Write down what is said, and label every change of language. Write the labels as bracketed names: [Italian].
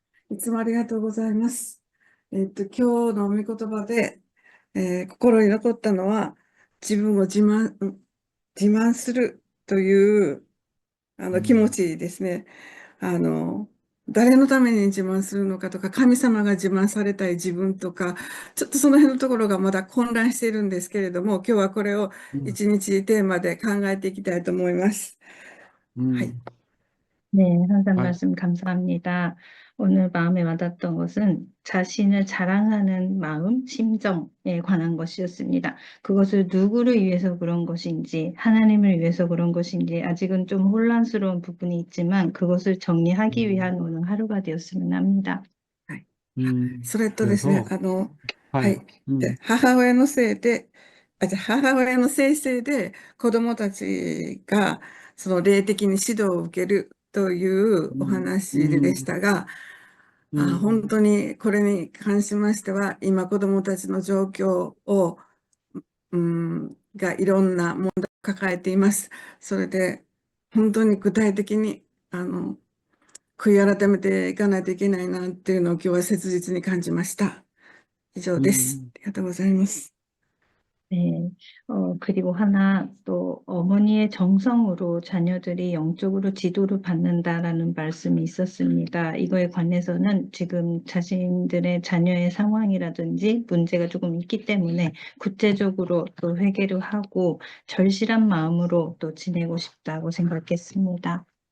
[Japanese] いつもありがとうございます。今日の御言葉で、心に残ったのは、自分を自慢するという気持ちですね。誰のために自慢するのかとか、神様が自慢されたい自分とか、ちょっとその辺のところがまだ混乱しているんですけれども、今日はこれを一日テーマで考えていきたいと思います。はい。 [Korean] 네, 항상 아, 말씀 감사합니다. 오늘 마음에 와닿던 것은 자신을 자랑하는 마음, 심정에 관한 것이었습니다. 그것을 누구를 위해서 그런 것인지, 하나님을 위해서 그런 것인지, 아직은 좀 혼란스러운 부분이 있지만 그것을 정리하기 위한 오늘 하루가 되었으면 합니다. [Japanese] はい。それとですね、 [Korean] 그래서, [Japanese] はい。で、母親のせいで、母親のせいで子供たちがその霊的に指導を受けるというお話でしたが、本当にこれに関しましては、今子供たちの状況を、がいろんな問題を抱えています。それで、本当に具体的に、悔い改めていかないといけないなっていうのを今日は切実に感じました。以上です。ありがとうございます。 [Korean] 네, 그리고 하나 또 어머니의 정성으로 자녀들이 영적으로 지도를 받는다라는 말씀이 있었습니다. 이거에 관해서는 지금 자신들의 자녀의 상황이라든지 문제가 조금 있기 때문에 구체적으로 또 회개를 하고 절실한 마음으로 또 지내고 싶다고 생각했습니다.